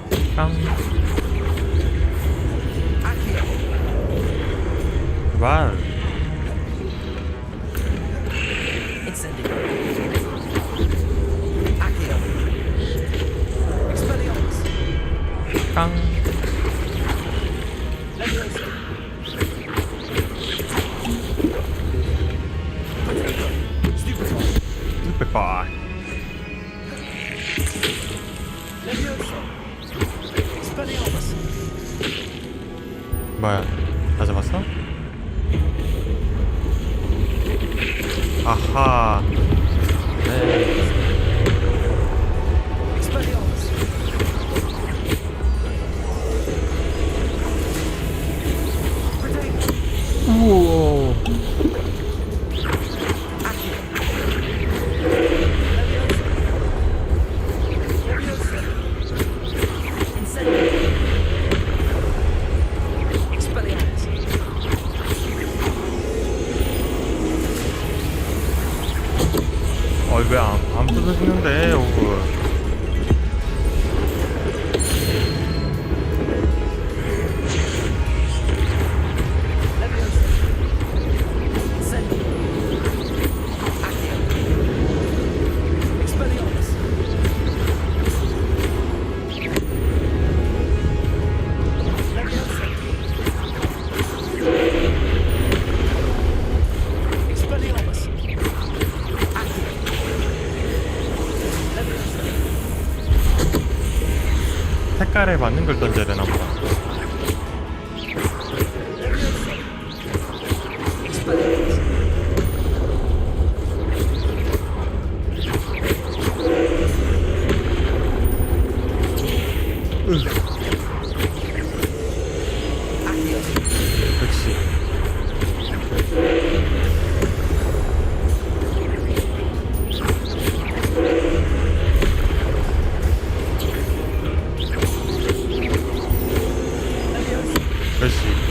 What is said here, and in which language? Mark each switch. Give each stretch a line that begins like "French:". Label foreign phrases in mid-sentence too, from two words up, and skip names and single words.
Korean: 깡. 와우. Incendio. Accio. Expelliarmus. 깡. Leviosa. Stupefy. 스페파. Leviosa. Expelliarmus. 뭐야? 다 잡았어? 아하. 네. Expelliarmus. 우와. Accio. Leviosa. Leviosa. Incendio. Expelliarmus. 왜 안 부서지는데, 오브. Leviosa. Incendio. Accio. Expelliarmus. Leviosa. Expelliarmus. Accio. Leviosa. 색깔에 맞는 걸 던져야 되나 보다. Leviosa. Expelliarmus. Accio. 역시. Leviosa. 역시.